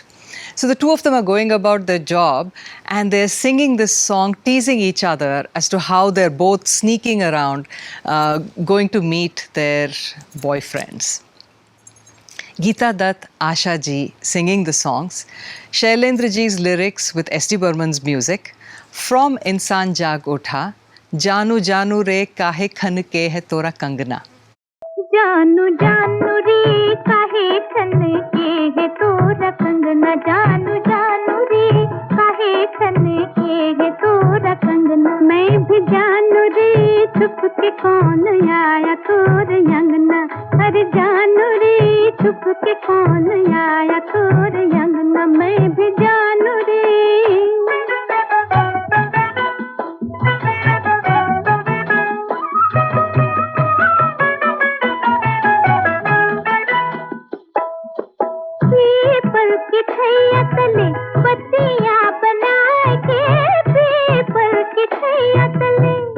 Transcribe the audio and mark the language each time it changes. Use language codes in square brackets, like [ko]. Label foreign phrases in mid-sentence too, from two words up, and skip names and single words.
[en] So the two of them are going about their job, and they're singing this song, teasing each other as to how they're both sneaking around, going to meet their boyfriends. Geeta Dutt, Asha ji singing the songs, Shailendra ji's lyrics with S.D. Burman's music. From Insan Jaag Utha, Janu Janu Re Kahe Khan Ke Hai Tora Kangna. [hi] जानू जानू रे काहे खनके है तोरा कंगना, जानू जानू रे जानू रे छुप के कौन आया तोर अंगना अरे जानू रे छुप के कौन आया तोर अंगना मैं भी जानू रे पीपल की छैया तले बत्तियां बना के पीपल की छैया तले